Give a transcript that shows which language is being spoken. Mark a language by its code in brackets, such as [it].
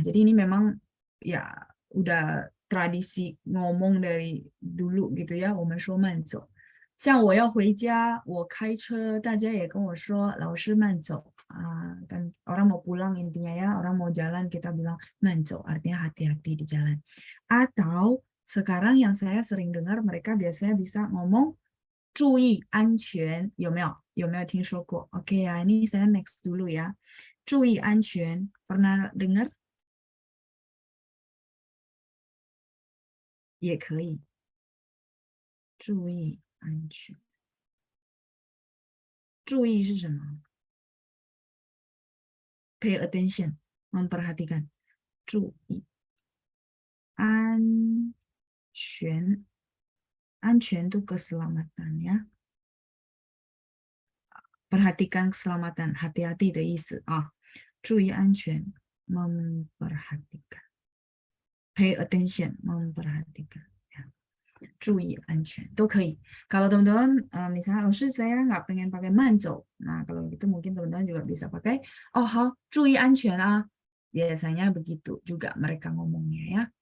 [id] Jadi ini memang ya udah tradisi ngomong dari dulu gitu ya. [zh] 我们说慢走。像我要回家，我开车，大家也跟我说老师慢走啊。 [id] kan orang mau pulang intinya ya, orang mau jalan kita bilang manzo, artinya hati-hati di jalan. Atau sekarang yang saya sering dengar mereka biasanya bisa ngomong [zh] 注意安全，有没有听说过？ [id] Oke ya, ini saya next dulu ya. 注意安全 pernah dengar? [zh] 也可以，注意安全。注意是什么？ [en] Pay attention, [id] memperhatikan. [zh] 注意安全，安全 [id] itu keselamatan ya. Perhatikan keselamatan, hati-hati [zh] 的意思啊。注意安全 [id] memperhatikan. [en] Pay attention, [id] memperhatikan. [zh] 注意安全都可以. [id] Kalau teman-teman misalnya lalu saya nggak pengen pakai manzo, nah kalau gitu mungkin teman-teman juga bisa pakai oh [zh] 好注意安全啊 [id] biasanya begitu juga mereka ngomongnya ya.